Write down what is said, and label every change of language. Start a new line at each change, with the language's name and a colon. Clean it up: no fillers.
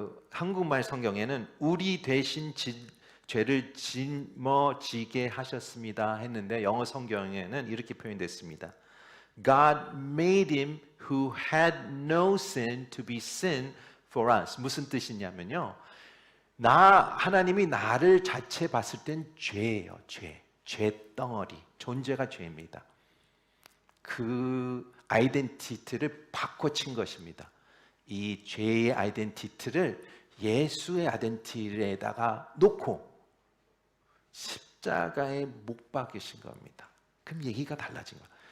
Korean: 한국말 성경에는 우리 대신 죄를 짊어지게 하셨습니다 했는데 영어 성경에는 이렇게 표현됐습니다.
English: God made him who had no sin to be sin for us.
Korean: 무슨 뜻이냐면요. 하나님이 나를 자체 봤을 땐 죄예요. 죄덩어리. 존재가 죄입니다. 그 아이덴티티를 바꿔친 것입니다. 이 죄의 아이덴티티를 예수의 아이덴티티에다가 놓고 십자가에 못 박으신 겁니다. 그럼 얘기가 달라진 거예요.